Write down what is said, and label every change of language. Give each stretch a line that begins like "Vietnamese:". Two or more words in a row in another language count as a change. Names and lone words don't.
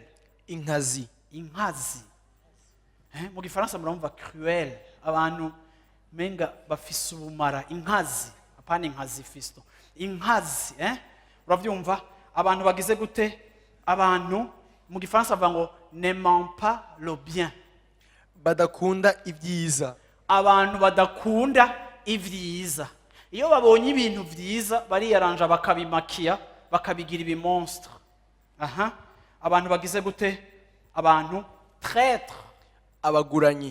Rundi: inkazi. Mu gifaransa murumva cruel, abantu menga bafise ubumara. Inkazi, apana inkazi fisto, inkazi. Uravyumva? Abantu bagize gute? Abantu mu gifaransa bavuga ngo
French: n'aiment pas le bien,
Rundi: badakunda ibyiza. Abantu badakunda ivyiza. Iyo babonye ibintu vyiza bariyaranja bakabimakia, bakabigira ibimonstre. Abantu bagize gute? Abantu traître, abaguranyi.